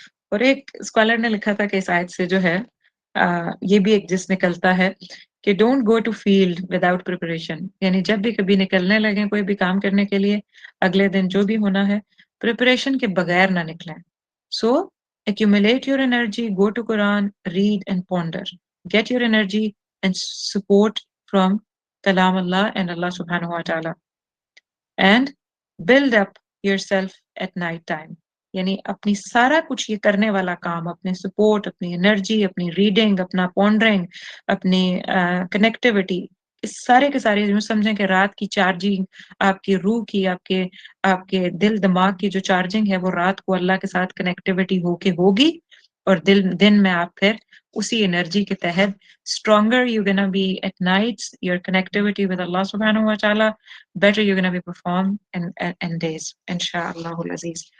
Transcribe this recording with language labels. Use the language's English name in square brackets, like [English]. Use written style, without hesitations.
[Urdu] اور ایک اسکالر نے لکھا تھا کہ اس آیت سے جو ہے یہ بھی ایک جس نکلتا ہے کہ [English] don't go to field without preparation, [Urdu] یعنی جب بھی کبھی نکلنے لگیں کوئی بھی کام کرنے کے لیے، اگلے دن جو بھی ہونا ہے پریپریشن کے بغیر نہ نکلیں. [English] So accumulate your energy, go to Quran, read and ponder. Get your energy and support from Kalam Allah and Allah subhanahu wa ta'ala. And build up yourself at night time. [Urdu] یعنی اپنی سارا کچھ یہ کرنے والا کام، اپنے سپورٹ، اپنی انرجی، اپنی ریڈنگ، اپنا پونڈرنگ، اپنی کنیکٹیوٹی، اس سارے کے سارے یوں سمجھیں کہ رات کی چارجنگ، آپ کی روح کی، آپ کے دل دماغ کی جو چارجنگ ہے وہ رات کو اللہ کے ساتھ کنیکٹیوٹی ہو کے ہوگی، اور دن میں آپ پھر اسی انرجی کے تحت [English] stronger you're gonna be at nights, your connectivity with Allah subhanahu wa ta'ala, better you're gonna be perform in days [Urdu] inshallah Aziz.